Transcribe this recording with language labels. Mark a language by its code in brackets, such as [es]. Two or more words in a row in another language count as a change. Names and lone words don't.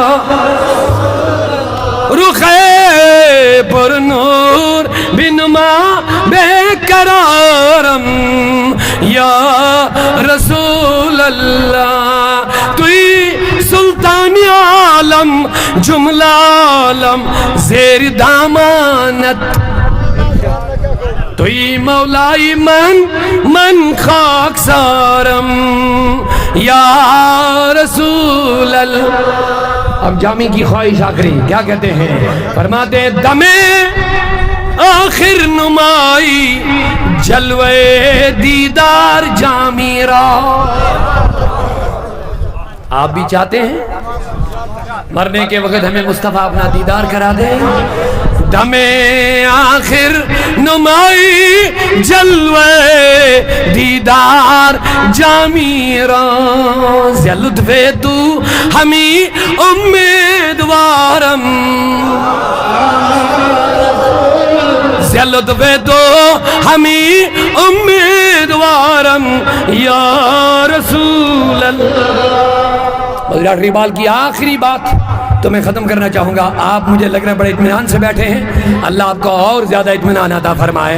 [fa] رخ پر نور بنما بے قرارم [ar] یا رسول اللہ، [fa] توئی سلطان عالم جملہ عالم زیر دامانت، توئی مولائی من خاک سارم [ar] یا رسول اللہ۔ [ur] اب جامی کی خواہش آخری کیا کہتے ہیں؟ فرماتے [fa] دمے آخر نمائی جلوے دیدار جامی را، [ur] آپ بھی چاہتے ہیں مرنے کے وقت ہمیں مصطفیٰ اپنا دیدار کرا دے؟ [fa] دمے آخر نمائی جلوے دیدار جامی را، زی لطف تو ہمیں امیدوارم، زی لطف تو ہمیں امیدوارم [ar] یا رسول اللہ۔ [ur] ڈاکٹر اقبال کی آخری بات تو میں ختم کرنا چاہوں گا، آپ مجھے لگ رہا ہے بڑے اطمینان سے بیٹھے ہیں، اللہ آپ کو اور زیادہ اطمینان عطا فرمائے۔